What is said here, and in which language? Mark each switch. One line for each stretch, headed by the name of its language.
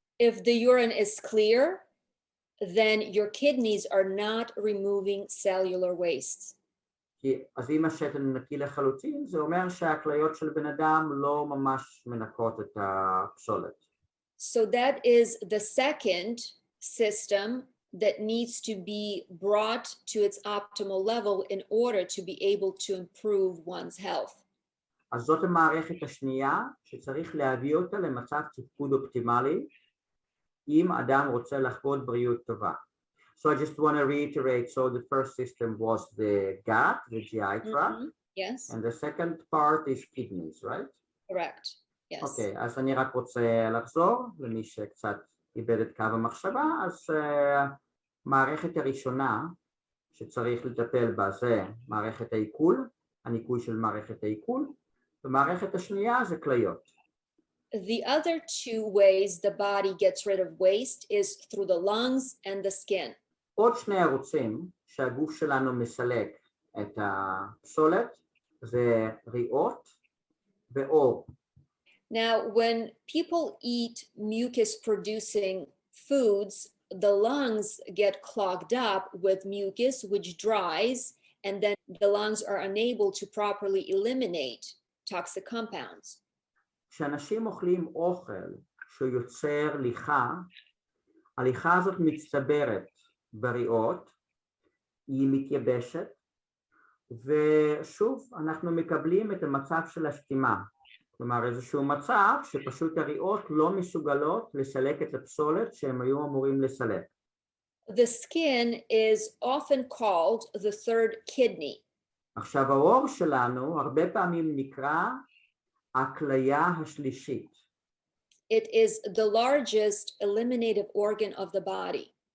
English: If the urine is clear, then your kidneys are not removing cellular waste.
Hebrew: אז אם השתן נקי לחלוטין, זה אומר שהכליות של בן אדם לא ממש מנקות את הפסולת.
English: So that is the second system that needs to be brought to its optimal level in order to be able to improve one's health.
Hebrew: אז זאת המערכת השנייה שצריך להביא אותה למצב תפקוד אופטימלי אם אדם רוצה לחוות בריאות טובה.
English: So I just want to reiterate, so the first system was the gut, the GI tract. Yes. And the second part is kidneys, right? Correct. Yes.
Hebrew: אוקיי, אז אני רק רוצה לחזור למי שקצת איבד את קו המחשבה, אז מערכת הראשונה שצריך לטפל בה זה מערכת העיכול, הניקוי של מערכת העיכול, ומערכת השנייה זה כליות.
English: The other two ways the body gets rid of waste is through the lungs and the skin.
Hebrew: עוד שני ערוצים שהגוף שלנו מסלק את הפסולת זה ריאות ועור.
English: Now, when people eat mucus-producing foods, the lungs get clogged up with mucus, which dries, and then the lungs are unable to properly eliminate toxic compounds.
Hebrew: כשאנשים אוכלים אוכל שיוצר ליחה, הליחה הזאת מצטברת בריאות, היא מתייבשת, ושוב אנחנו מקבלים את המצב של הסתימה. כלומר איזשהו מצב שפשוט הריאות לא מסוגלות לסלק את הפסולת שהם היו אמורים לסלק.
English: The skin is often called the third kidney.
Hebrew: עכשיו העור שלנו הרבה פעמים נקרא הכליה השלישית.
English: It is the largest eliminative organ of the body.